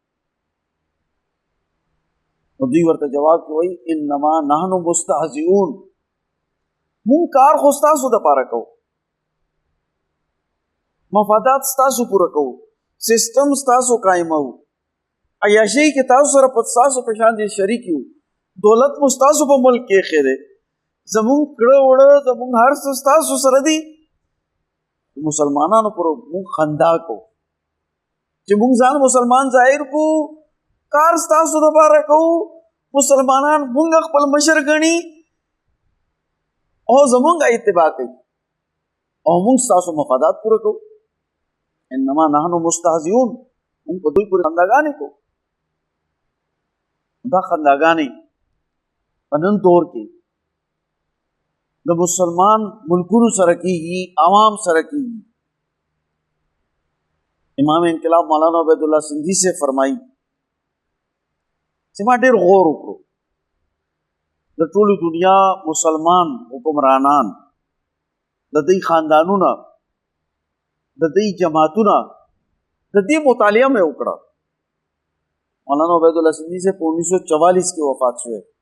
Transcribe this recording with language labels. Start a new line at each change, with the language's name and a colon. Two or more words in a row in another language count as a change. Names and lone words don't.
Pashto: نو دوی ورته جواب کې وایي
Arabic: انما نحن مستهزئون
Pashto: مونږ کار خو ستاسو دپاره کوو مفادات ستاسو پوره کوو سیسټم ستاسو قایموو عیاشۍ کې تاسو سره په ستاسو په شان دي شریک یو دولت مو ستاسو په ملک کې ایښی دی زمونږ کړه وړه زمونږ هر څه ستاسو سره دي مسلمانانو پر مونږ خندا کوو چې مونږ ځان مسلمان ظاهر کو کار ستاسو دپاره کوو مسلمانان مونږ خپل مشر ګڼي او زمونږ اتباع کوي او مونږ ستاسو مفادات پوره کوو
Arabic: انما نحن مستهزئون
Pashto: مونږ په دوی پورې خنداګانې کوو دا خنداګانې په نن دور کې د مسلمان ملکونو سره کېږي عوام سره کېږي امام انقلاب مولانا عبید الله سندھی سے فرمایي چې ما ډېر غور وکړو د ټولې دنیا مسلمان حکمرانان د دوی خاندانونه د دوی جماعتونه د دې مطالعه مې وکړه مولانا عبید الله سندھی سے په 1944 کې وفات شوی